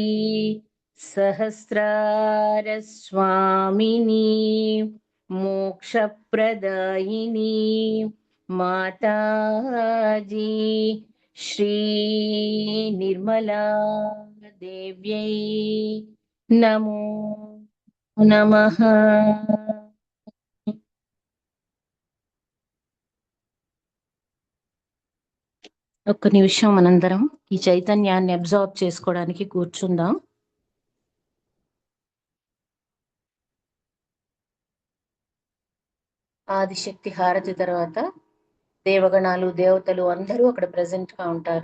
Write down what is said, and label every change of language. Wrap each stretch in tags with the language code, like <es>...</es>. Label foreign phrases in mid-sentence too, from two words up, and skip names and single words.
<sa>सहस्रारस्वामिनी मोक्षप्रदायिनी माताजी श्री निर्मला देव्यै नमो नमः</sa> <te>ఒక్క నిమిషం మనందరం ఈ చైతన్యాన్ని అబ్జార్బ్ చేసుకోవడానికి కూర్చుందాం. ఆదిశక్తి హారతి తర్వాత దేవగణాలు దేవతలు అందరూ అక్కడ ప్రెసెంట్ గా ఉంటారు.</te>